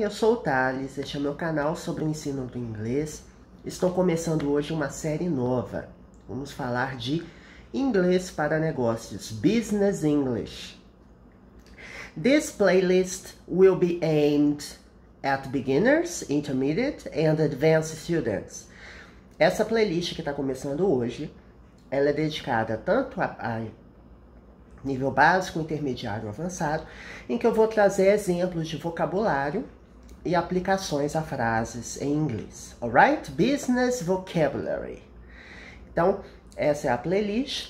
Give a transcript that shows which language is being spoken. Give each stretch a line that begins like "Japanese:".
Portuguese: Eu sou o Thales, este é o meu canal sobre o ensino do inglês. Estou começando hoje uma série nova. Vamos falar de inglês para negócios, Business English.
English: This playlist will be aimed at beginners, intermediate and advanced students.
Portuguese: Essa playlist que está começando hoje, ela é dedicada tanto a nível básico, intermediário, avançado, em que eu vou trazer exemplos de vocabulário e aplicações a frases em inglês. Alright? Business Vocabulary. Então, essa é a playlist.